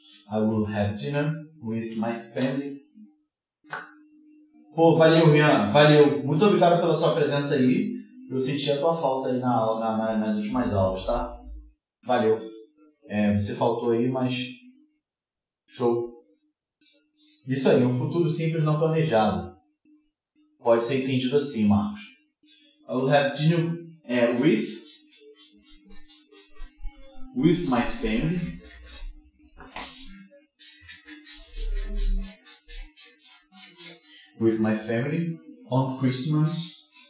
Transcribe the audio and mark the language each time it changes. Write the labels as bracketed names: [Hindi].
[English] I will have dinner with my family. [Portuguese] Pô, valeu, Rian. Valeu. Muito obrigado pela sua presença aí. Eu senti a tua falta aí nas últimas aulas, tá? Valeu. Você faltou aí, mas... Show. Isso aí, um futuro simples não planejado. Pode ser entendido assim, Marcos. [English] I will have dinner with my family. With my family on Christmas.